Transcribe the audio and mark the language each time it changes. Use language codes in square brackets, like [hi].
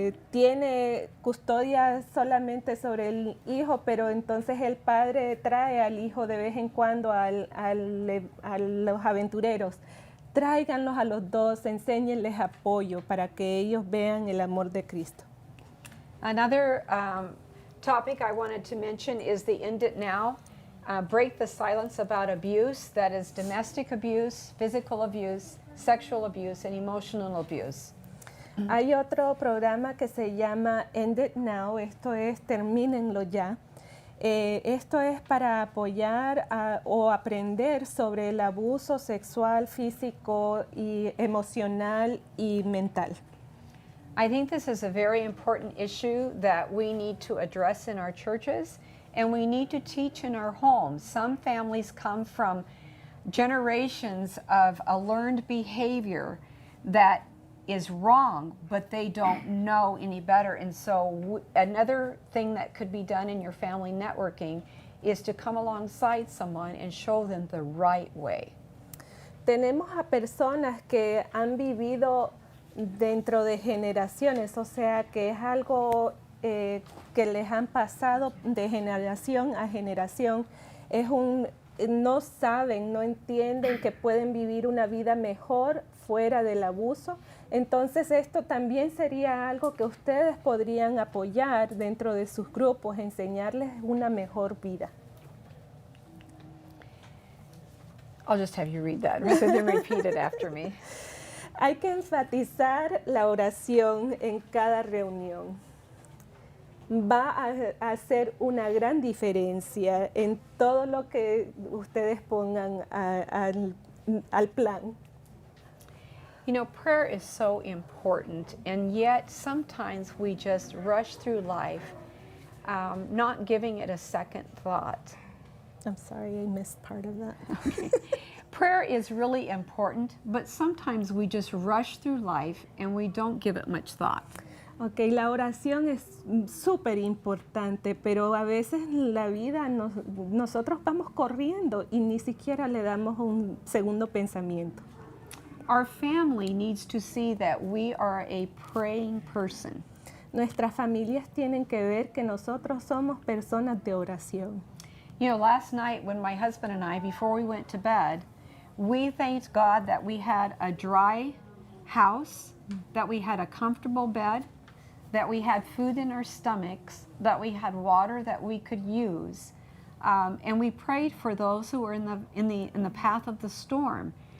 [es] Tiene custodia solamente sobre el hijo, pero entonces el padre trae al hijo de vez en cuando a los aventureros. Tráiganlos a los dos, enséñenles apoyo para que ellos vean el amor de Cristo. [en] Another topic I wanted to mention is the End It Now. Break the silence about abuse, that is domestic abuse, physical abuse, sexual abuse, and emotional abuse. [es] Hay otro programa que se llama End It Now, esto es Termínenlo Ya. Esto es para apoyar o aprender sobre el abuso sexual, físico y emocional y mental. [en] I think this is a very important issue that we need to address in our churches, and we need to teach in our homes. Some families come from generations of a learned behavior that is wrong, but they don't know any better. And so another thing that could be done in your family networking is to come alongside someone and show them the right way. [es] Tenemos a personas que han vivido dentro de generaciones, o sea que es algo que les han pasado de generación a generación. No saben, no entienden que pueden vivir una vida mejor fuera del abuso. Entonces esto también sería algo que ustedes podrían apoyar dentro de sus grupos, enseñarles una mejor vida. [en] I'll just have you read that, so then repeat it after me. [es] Hay que enfatizar la oración en cada reunión. Va a hacer una gran diferencia en todo lo que ustedes pongan al plan. [en] You know, prayer is so important, and yet sometimes we just rush through life, not giving it a second thought. I'm sorry, I missed part of that. Okay. Prayer is really important, but sometimes we just rush through life and we don't give it much thought. [es] Ok, la oración es súper importante, pero a veces en la vida nosotros vamos corriendo y ni siquiera le damos un segundo pensamiento. [en] Our family needs to see that we are a praying person. [es] Nuestras familias tienen que ver que nosotros somos personas de oración. [en] You know, last night when my husband and I, before we went to bed, we thanked God that we had a dry house, that we had a comfortable bed, that we had food in our stomachs, that we had water that we could use, and we prayed for those who were in the path of the storm.